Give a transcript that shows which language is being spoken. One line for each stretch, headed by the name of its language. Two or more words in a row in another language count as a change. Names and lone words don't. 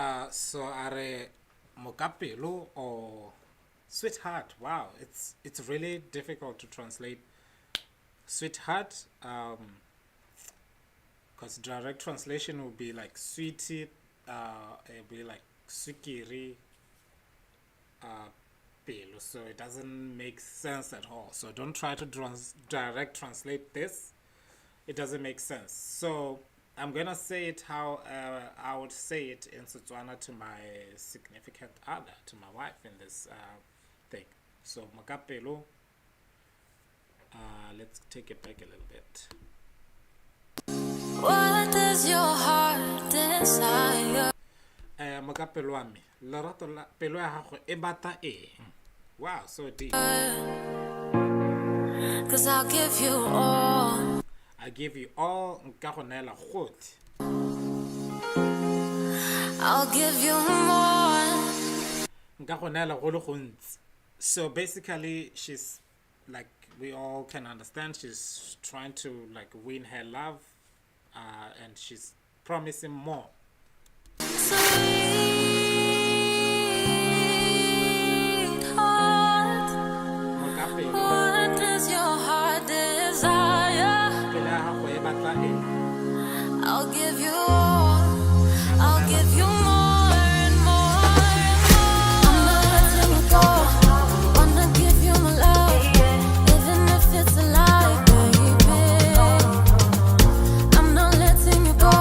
English: So are
Tswana: mokapelo or
English: sweetheart? Wow, it's really difficult to translate sweetheart. Because direct translation would be like sweetie, it would be like
Tswana: sukiri, pelo.
English: So it doesn't make sense at all. So don't try to direct translate this. It doesn't make sense. So I'm gonna say it how I would say it in Tswana to my significant other, to my wife in this thing. So makapelo. Let's take it back a little bit. What does your heart desire?
Tswana: Makapelo wa me, lerato la pelo ya gago e bata eng?
English: Wow, so deep. 'Cause I'll give you all. I give you all,
Tswana: nka go neela gotlhe.
English: I'll give you more.
Tswana: Nka go neela go le gontsi.
English: So basically, she's like, we all can understand, she's trying to like win her love, and she's promising more. Sweetheart,
Tswana: Makapelo,
English: what does your heart desire?
Tswana: pelo ya gago e batla eng?
English: I'll give you all. I'll give you more and more and more. I'm not letting you go. Wanna give you my love, even if it's a lie, baby. I'm not letting you go.